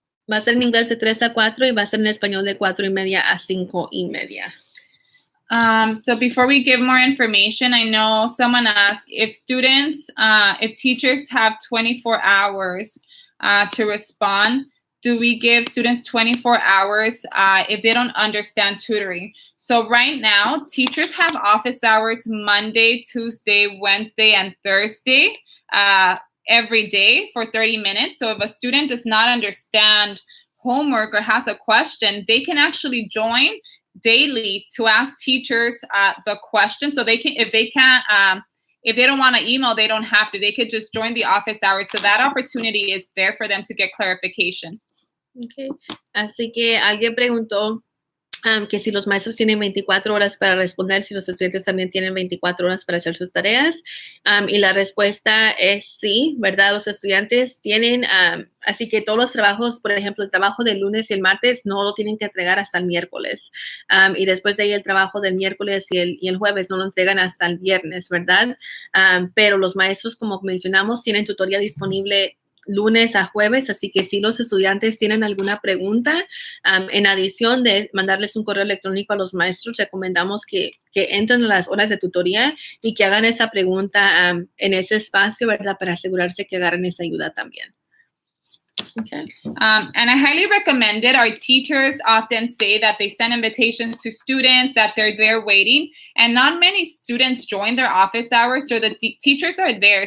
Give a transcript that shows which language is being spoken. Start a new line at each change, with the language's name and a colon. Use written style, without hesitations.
Spanish: Va a ser en inglés de 3 a 4 y va a ser en español de 4:30 a 5:30.
English: So before we give more information, I know someone asked if teachers have 24 hours to respond, do we give students 24 hours if they don't understand tutoring? So right now, teachers have office hours Monday, Tuesday, Wednesday, and Thursday every day for 30 minutes. So if a student does not understand homework or has a question, they can actually join daily to ask teachers the question. So they can, if they don't want to email, they don't have to. They could just join the office hours. So that opportunity is there for them to get clarification. Okay.
Spanish: Así que alguien preguntó que si los maestros tienen 24 horas para responder, si los estudiantes también tienen 24 horas para hacer sus tareas. Y la respuesta es sí, ¿verdad? Los estudiantes tienen, así que todos los trabajos, por ejemplo, el trabajo del lunes y el martes no lo tienen que entregar hasta el miércoles. Y después de ahí el trabajo del miércoles y el jueves no lo entregan hasta el viernes, ¿verdad? Pero los maestros, como mencionamos, tienen tutoría disponible lunes a jueves, así que si los estudiantes tienen alguna pregunta, en adición de mandarles un correo electrónico a los maestros, recomendamos que entren a las horas de tutoría y que hagan esa pregunta en ese espacio, ¿verdad? Para asegurarse que agarren esa ayuda también.
English: Okay. And I highly recommend it. Our teachers often say that they send invitations to students, that they're there waiting, and not many students join their office hours, so the teachers are there.